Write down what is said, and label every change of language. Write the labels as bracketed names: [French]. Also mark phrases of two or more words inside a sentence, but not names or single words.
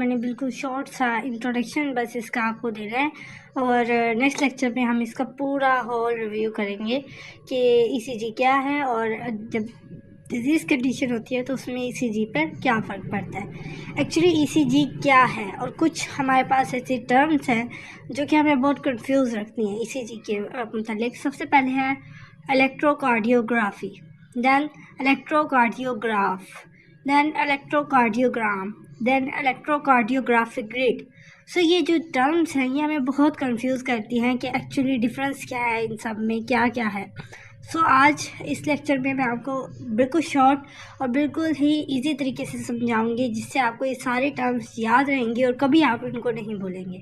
[Hindi] मैंने बिल्कुल शॉर्ट सा इंट्रोडक्शन बस इसका आपको दे रहे हैं और [English] next lecture [Hindi] में हम इसका पूरा [English] whole review [Hindi] करेंगे कि ईसीजी क्या है और जब [English] disease condition [Hindi] होती है तो उसमें ईसीजी पर क्या फ़र्क पड़ता है। एक्चुअली ईसीजी क्या है और कुछ हमारे पास ऐसे टर्म्स हैं जो कि हमें बहुत कंफ्यूज रखती हैं ईसीजी के मतलब। सबसे पहले है [English] electrocardiography, then electrocardiograph, then electrocardiogram, then electrocardiographic grid। [Hindi] सो ये जो टर्म्स हैं ये हमें बहुत कंफ्यूज करती हैं कि [English] actually difference [Hindi] क्या है, इन सब में क्या क्या है। सो आज इस लेक्चर में मैं आपको बिल्कुल शॉर्ट और बिल्कुल ही इजी तरीके से समझाऊंगी जिससे आपको ये सारे टर्म्स याद रहेंगे और कभी आप इनको नहीं भूलेंगे।